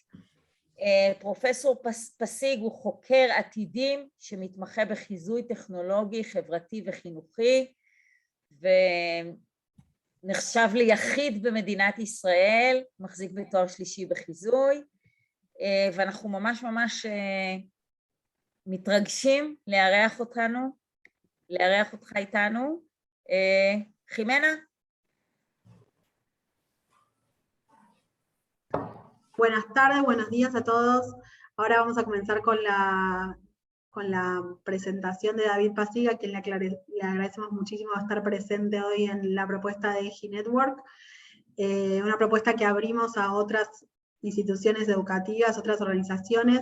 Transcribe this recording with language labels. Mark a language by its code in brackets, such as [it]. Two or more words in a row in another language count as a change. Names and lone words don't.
[he] פרופסור פסיג הוא חוקר עתידים שמתמחה בחיזוי טכנולוגי, חברתי וחינוכי, ונחשב ליחיד במדינת ישראל, מחזיק בתואר שלישי בחיזוי, ואנחנו ממש ממש מתרגשים לארח אותך איתנו. חימנה? [es] Buenas tardes, buenos días a todos. Ahora vamos a comenzar con la presentación de David Pasig, a quien le agradecemos muchísimo estar presente hoy en la propuesta de EGI Network, una propuesta que abrimos a otras instituciones educativas, otras organizaciones.